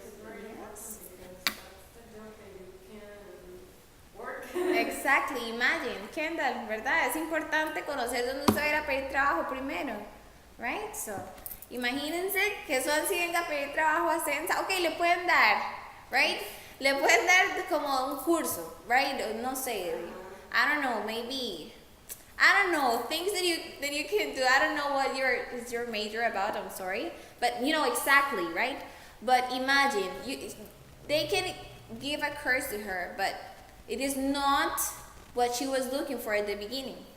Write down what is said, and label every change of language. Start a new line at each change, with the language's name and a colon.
English: It's very important because that's the job that you can work. Exactly.
Spanish: Imagine, Kendall, ¿verdad? Es importante conocer dónde usted va a ir a pedir trabajo primero, right? So, imagínense que Swansea venga a pedir trabajo a Sensa. Ok, le pueden dar, right? Le pueden dar como un curso, right? No sé,
English: I don't know, maybe, I don't know, things that you can do. I don't know what is your major about, I'm sorry. But exactly, right? But imagine, they can give a course to her, but it is not what she was looking for at the beginning.